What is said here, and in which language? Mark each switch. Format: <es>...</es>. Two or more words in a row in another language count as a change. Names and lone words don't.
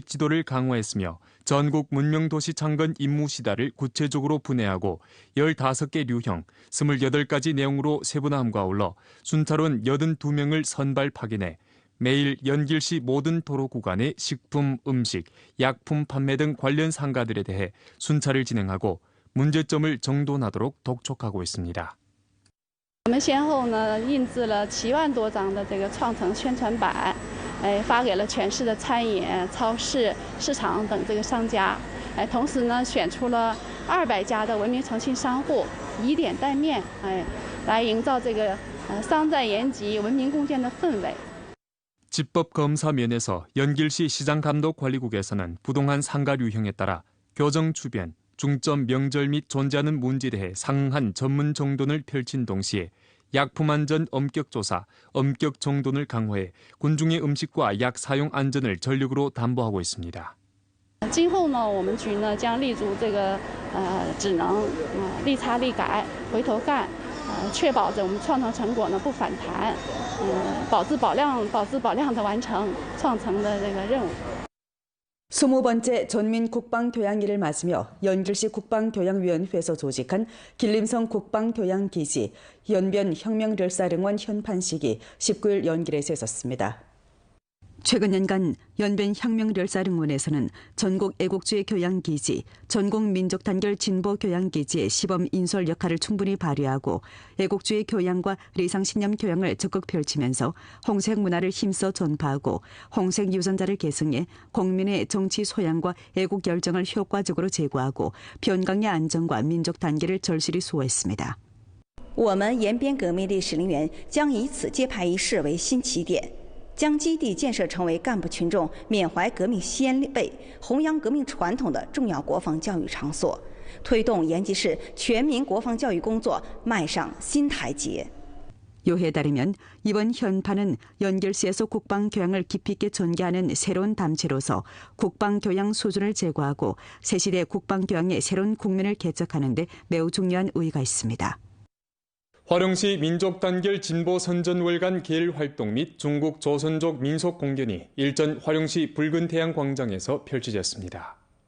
<ko>지도를 강화했으며 전국 문명도시 창건 임무 시다를 구체적으로 분해하고 15개 류형 28가지 내용으로 세분화함과 아울러 순찰원 82명을 선발 파견해 매일 연길시 모든 도로 구간의 식품, 음식, 약품 판매 등 관련 상가들에 대해 순찰을 진행하고 문제점을 정돈하도록 독촉하고 있습니다.</ko> <zh>我们先后呢印制了7万多张的这个创城宣传板，发给了全市的餐饮、超市、市场等这个商家，同时呢选出了200家的文明诚信商户，以点带面，来营造这个商在延吉、文明共建的氛围。</zh> <ko>집법 검사 면에서 연길시 시장감독관리국에서는 부동산 상가 유형에 따라 교정 주변, 중점 명절 및 존재하는 문제에 대해 상한 전문 정돈을 펼친 동시에 약품 안전 엄격 조사, 엄격 정돈을 강화해 군중의 음식과 약 사용安전을 전력으로 담보하고 있습니다.</ko> <zh>今后呢，我们局呢将立足这个只能立差立改，回头干，确保着我们创城成果呢不反弹，保质保量的完成创城的这个任务。</zh> <ko>20번째 전민국방교양일을 맞으며 연길시 국방교양위원회에서 조직한 길림성 국방교양기지 연변혁명열사릉원 현판식이 19일 연길에서 있었습니다. 최근 연간 연변혁명열사릉원에서는 전국 애국주의 교양기지, 전국 민족단결 진보교양기지의 시범 인솔 역할을 충분히 발휘하고 애국주의 교양과 리상신념 교양을 적극 펼치면서 홍색 문화를 힘써 전파하고 홍색 유전자를 계승해 국민의 정치 소양과 애국 열정을 효과적으로 제고하고 변강의 안정과 민족 단계를 절실히 수호했습니다.</ko> <zh>我们延边革命烈士陵园将以此揭牌仪式为新起点。将基地建设成为干部群众缅怀革命先辈、弘扬革命传统的重要国防教育场所，推动延吉市全民国防教育工作迈上新台阶。</zh> <ko>요해에 따르면 이번 현판은 연길시에서 국방교양을 깊이 있게 전개하는 새로운 담체로서 국방교양 수준을 제고하고 새시대 국방교양의 새로운 국면을 개척하는 데 매우 중요한 의의가 있습니다. 화령시 민족단결 진보선전월간 계일 활동 및 중국 조선족 민속 공연이 일전 화령시 붉은 태양 광장에서 펼쳐졌습니다.</ko>